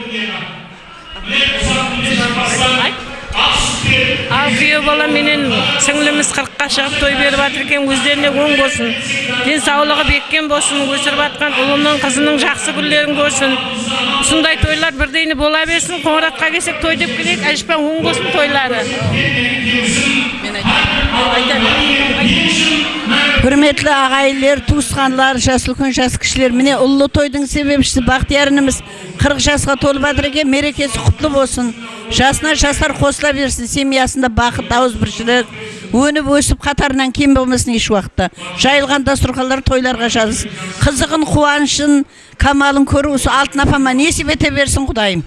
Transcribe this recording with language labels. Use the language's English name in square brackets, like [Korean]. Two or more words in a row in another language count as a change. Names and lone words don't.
[Kazakh] Ал күйеу бала менен сіңліміз 40-қа шығып той беріп жатыр екен, өздеріне оң болсын, денсаулығы беккен болсын, өсіріп жатқан ұлының, қызының жақсы күндерін көрсін. Сондай тойлар бірдейні бола берсін. Қоңыратқа келсек той деп келейік, әжіппен оң болсын тойлары. Hürmetli ağaylar, tuğuskanlar, жас үлкен жас кішілер, міне ұлы тойдың себепшісі Бақтиярымыз 40 жасқа толып жатыр екен, мерекесі құтлы болсын. Жасына жастар қосыла берсін, семьясында бақыт, ауызбіршілік, өніп өсіп қатарынан кем болмасын еш уақытта. Жайылған дастархандар тойларға жазылсын. Қызығын, қуанышын, камалын көру, Алтын апама несіп ете берсін Құдайым.